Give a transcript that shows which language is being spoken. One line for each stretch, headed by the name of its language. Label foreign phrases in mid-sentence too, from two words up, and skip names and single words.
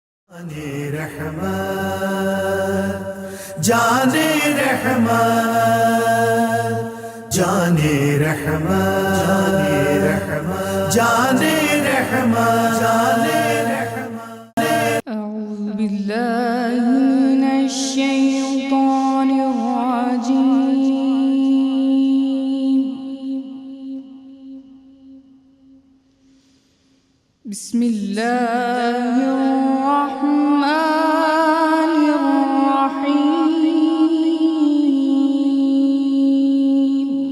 Urdu: जाने रहमत जाने रहमत जाने रहमत जाने रहमत
Arabic: أعوذ بالله من الشيطان الرجيم. بسم الله الرحمن الرحيم.